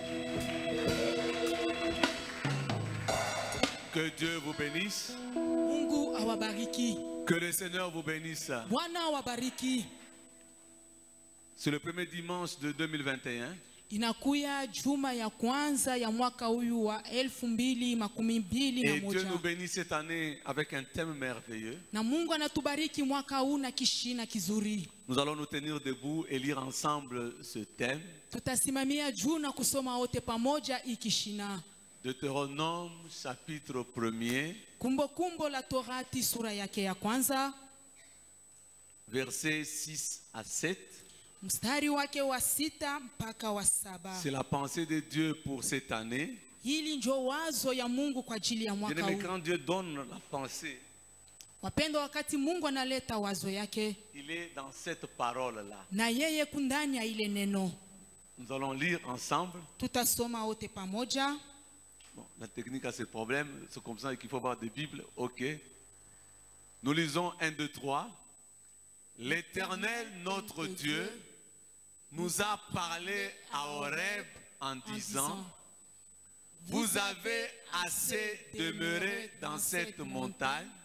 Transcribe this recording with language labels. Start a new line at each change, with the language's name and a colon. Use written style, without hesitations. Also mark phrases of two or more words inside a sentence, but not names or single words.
French: Que Dieu vous bénisse.
Swahili: Mungu awabariki.
French: Que le Seigneur vous bénisse.
Swahili: Bwana awabariki.
French: C'est le premier dimanche de 2021.
Swahili: Inakuya juma ya kwanza ya mwaka huyu wa 2021.
French: Et Dieu nous bénit cette année avec un thème merveilleux.
Swahili: Na Mungu anatubariki mwaka huu na kishina kizuri.
French: Nous allons nous tenir debout et lire ensemble ce thème.
Swahili: Tutasimamia juu na kusoma wote pamoja ikishina.
French: Deutéronome chapitre 1er.
Swahili: Kumbukumbu la Torati sura yake ya kwanza.
French: Versets 6 à 7.
Swahili: Mstari wake wa 6 mpaka wa 7.
French: C'est la pensée de Dieu pour cette année.
Swahili: Hili ndio wazo ya Mungu kwa ajili ya mwaka huu.
French: Quand Dieu donne la pensée,
Swahili: Wapendo, wakati Mungu analeta wazo yake,
French: il est dans cette parole-là.
Swahili: na yeye kundani ya ile neno.
French: Nous allons lire ensemble.
Swahili: Tutasoma wote pamoja.
French: Bon, la technique a ses problèmes, c'est comme ça qu'il faut avoir des Bibles. Ok. Nous lisons 1, 2, 3. L'Éternel, notre Dieu, nous a parlé à Horeb en disant: vous avez assez demeuré dans cette montagne.